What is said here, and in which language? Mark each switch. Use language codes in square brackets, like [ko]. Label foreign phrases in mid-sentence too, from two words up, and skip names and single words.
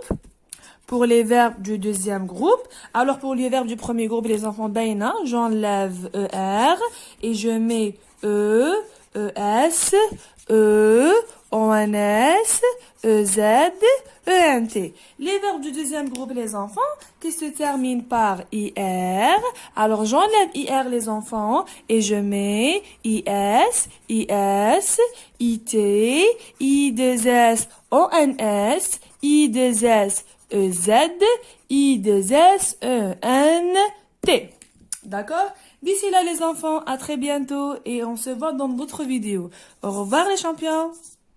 [fr] Pour les verbes du deuxième groupe. Alors, pour les verbes du premier groupe, les enfants, baina, j'enlève ER et je mets E, ES, E, ONS, EZ, ENT. Les verbes du deuxième groupe, les enfants, qui se terminent par IR. Alors, j'enlève IR, les enfants, et je mets IS, IS, IT, I2S, ONS, I2S, EZ, I2S, ENT. D'accord? D'ici là, les enfants, à très bientôt et on se voit dans d'autres vidéos. Au revoir, les champions!